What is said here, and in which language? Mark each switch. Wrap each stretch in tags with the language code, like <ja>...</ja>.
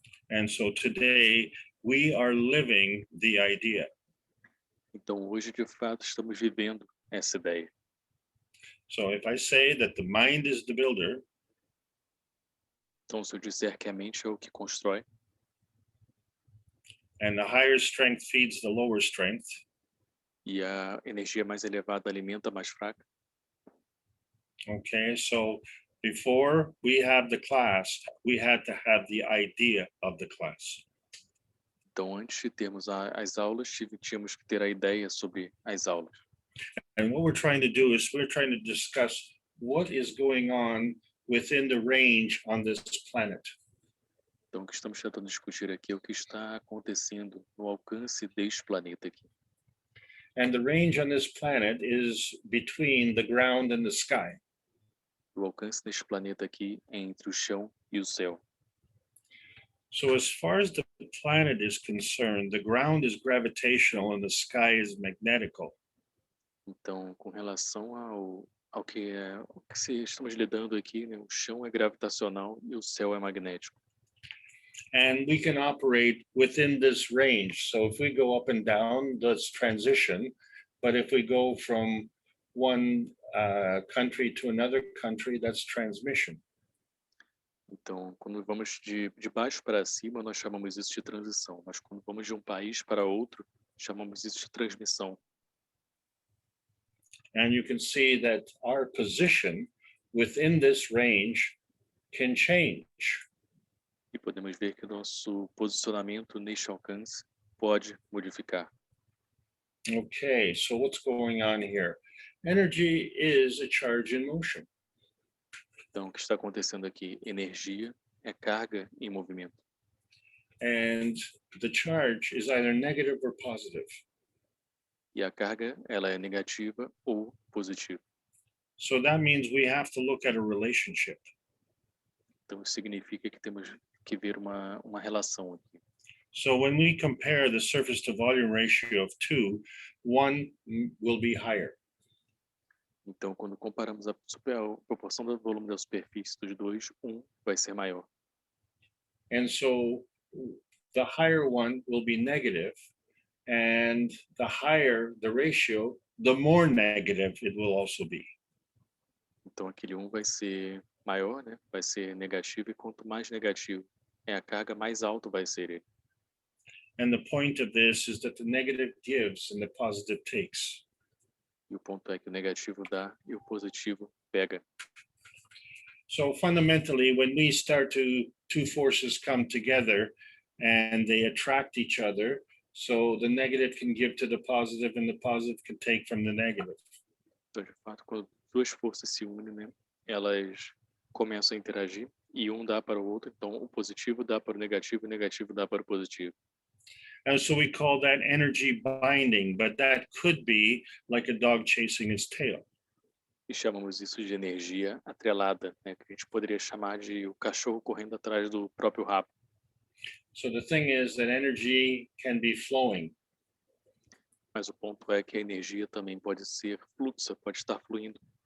<en>And so today we are living the idea.</en> <pt>Então hoje de fato estamos vivendo essa ideia.</pt> <en>So if I say that the mind is the builder,</en> <pt>então se eu disser que a mente é o que constrói,</pt> <en>and the higher strength feeds the lower strength,</en> <pt>e a energia mais elevada alimenta a mais fraca.</pt> <en>okay, so before we have the class, we had to have the idea of the class.</en> <pt>Então, antes de termos as aulas, tínhamos que ter a ideia sobre as aulas.</pt> <en>And what we're trying to do is we're trying to discuss what is going on within the range on this planet.</en> <pt>Então, o que estamos tentando discutir aqui é o que está acontecendo no alcance deste planeta aqui.</pt> <en>And the range on this planet is between the ground and the sky.</en> <pt>O alcance deste planeta aqui é entre o chão e o céu.</pt> <en>So as far as the planet is concerned, the ground is gravitational and the sky is magnetical.</en> <pt>Então, com relação ao que estamos lidando aqui, né, o chão é gravitacional e o céu é magnético.</pt> <en>And we can operate within this range. So if we go up and down, that's transition. But if we go from one country to another country, that's transmission.</en> <pt>Então, quando vamos de baixo para cima, nós chamamos isso de transição. Mas quando vamos de um país para outro, chamamos isso de transmissão.</pt> <en>And you can see that our position within this range can change.</en> <pt>E podemos ver que o nosso posicionamento neste alcance pode modificar.</pt> <en>Okay, so what's going on here? Energy is a charge in motion.</en> <pt>Então, o que está acontecendo aqui? Energia é carga em movimento.</pt> <en>And the charge is either negative or positive.</en> <pt>E a carga, ela é negativa ou positiva.</pt> <en>So that means we have to look at a relationship.</en> <pt>Então, isso significa que temos que ver uma relação aqui.</pt> <en>So when we compare the surface to volume ratio of 2, 1 will be higher.</en> <pt>Então, quando comparamos a proporção do volume da superfície dos dois, um vai ser maior.</pt> <en>And so the higher one will be negative, and the higher the ratio, the more negative it will also be.</en> <pt>Então, aquele um vai ser maior, né? Vai ser negativo, e quanto mais negativo é a carga, mais alto vai ser ele.</pt> <en>And the point of this is that the negative gives and the positive takes.</en> <pt>E o ponto é que o negativo dá e o positivo pega.</pt> <en>So fundamentally, when we start two forces come together and they attract each other, so the negative can give to the positive and the positive can take from the negative.</en> <pt>Então, de fato, quando duas forças se unem, né? Elas começam a interagir e um dá para o outro. Então, o positivo dá para o negativo dá para o positivo.</pt> <en>And so we call that energy binding, but that could be like a dog chasing its tail.</en> <pt>E chamamos isso de energia atrelada, né? Que a gente poderia chamar de o cachorro correndo atrás do próprio rabo.</pt> <en>So the thing is that energy can be flowing.</en> <pt>Mas o ponto é que a energia também pode ser fluxa, pode estar fluindo.</pt>